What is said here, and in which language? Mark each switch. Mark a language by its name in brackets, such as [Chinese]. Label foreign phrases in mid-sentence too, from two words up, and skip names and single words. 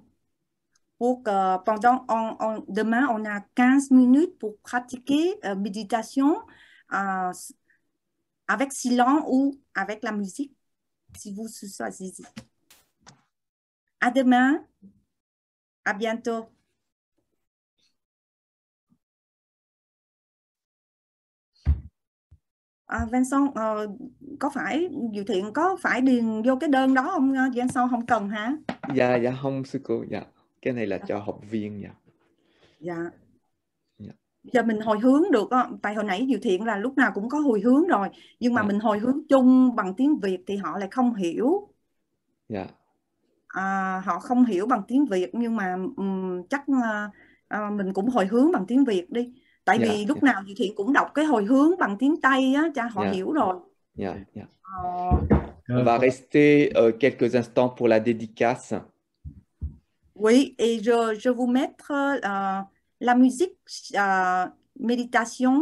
[French] Pour que demain, on a 15 minutes pour pratiquer méditation avec silence ou avec la musique, si vous choisissez. À demain. À bientôt. [Vietnamese] Vincent, có phải Diệu Thiện có phải điền vô cái đơn đó không Vincent? Không cần hả? Dạ không sư cô. Dạ, cái này là cho học viên. Dạ. Giờ mình hồi hướng được á, tại hồi nãy Diệu Thiện là lúc nào cũng có hồi hướng rồi, nhưng mà mình hồi hướng chung bằng tiếng Việt thì họ lại không hiểu. Dạ. Họ không hiểu bằng tiếng Việt, nhưng mà chắc mình cũng hồi hướng bằng tiếng Việt đi. Tại vì lúc nào Diệu Thiện cũng đọc cái hồi hướng bằng tiếng Tây á, cho họ hiểu rồi. [French] On va rester quelques instants pour la dédicace. Oui, et je vous mettre la musique méditation